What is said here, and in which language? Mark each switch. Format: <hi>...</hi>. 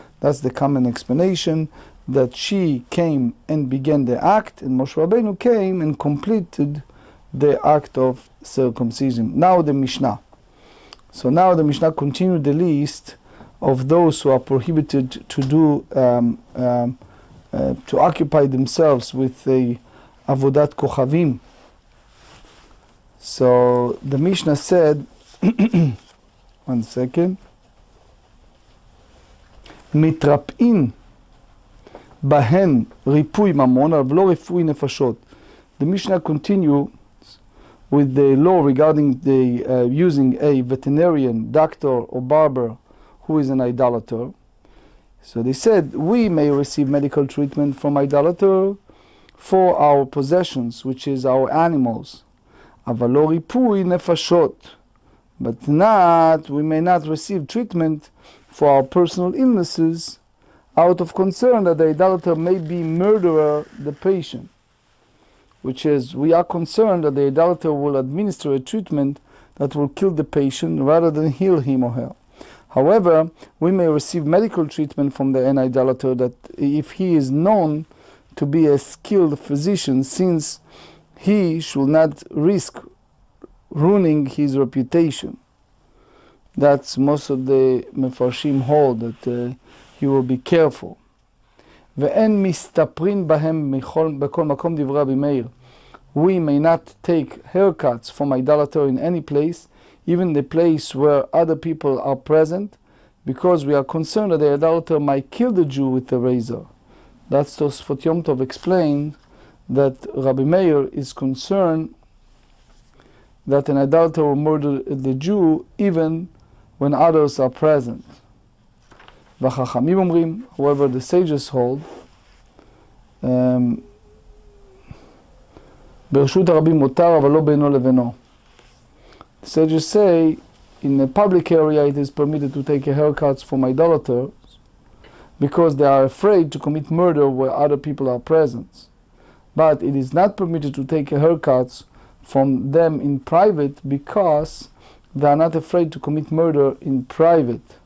<en>That's the common explanation, that she came and began the act, and Moshe Rabbeinu came and completed the act of circumcision. Now the Mishnah. So now the Mishnah continued the list of those who are prohibited to do, to occupy themselves with the Avodat Kochavim. So the Mishnah said, one second,</en> <he>מתרפאים בהן ריפוי ממון, אבל לא ריפוי נפשות.</he> <en>The Mishnah continue with the law regarding the using a veterinarian, doctor or barber who is an idolater. So they said, we may receive medical treatment from idolater for our possessions, which is our animals.</en> <he>אבל לא ריפוי נפשות.</he> <en>But not, we may not receive treatment for our personal illnesses, out of concern that the idolater may be murderer the patient, which is, we are concerned that the idolater will administer a treatment that will kill the patient rather than heal him or her. However, we may receive medical treatment from an idolater that if he is known to be a skilled physician, since he should not risk ruining his reputation. That's most of the Mefarshim hold, that he will be careful.</en> <he>ואין מסתפרין בהם בכל מקום דברי רבי מאיר.</he> <en>We may not take haircuts from idolater in any place, even the place where other people are present, because we are concerned that the idolater might kill the Jew with the razor. That's Tosfot Yom Tov explained that Rabbi Meir is concerned that an idolater will murder the Jew even when others are present.</en> <he>והחכמים אומרים,</he> <en>however, the sages hold,</en> <he>ברשות הרבים מותר, אבל לא בינו לבינו.</he> <en>The sages say, in a public area it is permitted to take a haircut from idolaters because they are afraid to commit murder where other people are present. But it is not permitted to take a haircut from them in private because they are not afraid to commit murder in private.</en>